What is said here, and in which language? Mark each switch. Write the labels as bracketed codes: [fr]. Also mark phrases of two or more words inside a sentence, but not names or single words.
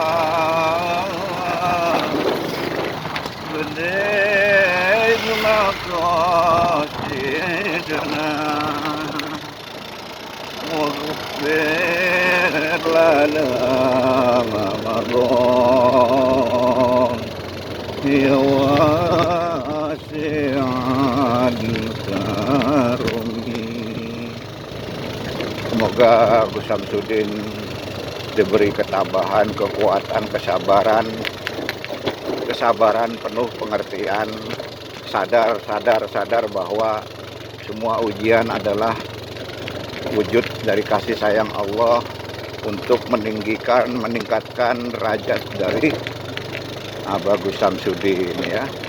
[ar] بداية مقاصدنا واغفر لنا ما مضى يا واسع الكرم. [id] Semoga Gus Samsudin diberi ketabahan, kekuatan, kesabaran penuh pengertian, sadar bahwa semua ujian adalah wujud dari kasih sayang Allah untuk meningkatkan derajat dari Abah Gus Samsudin ya.